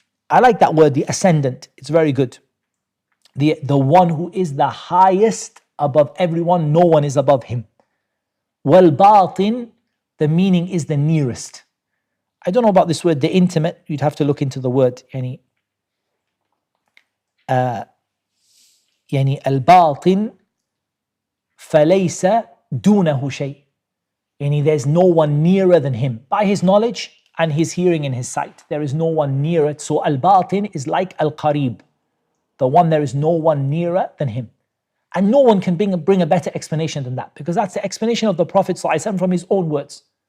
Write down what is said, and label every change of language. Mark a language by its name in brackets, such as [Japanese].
[English] I like that word, the ascendant. It's very good. The one who is the highest above everyone, no one is above him. Wal-batin, the meaning is the nearest. I don't know about this word, the intimate. You'd have to look into the word. [Arabic] al-batin فليس دونه شيء. [English] There's no one nearer than him by his knowledge and his hearing and his sight. There is no one nearer. So al-batin is like al-qarib, the one there is no one nearer than him. And no one can bring a better explanation than that, because that's the explanation of the Prophet ﷺ from his own words.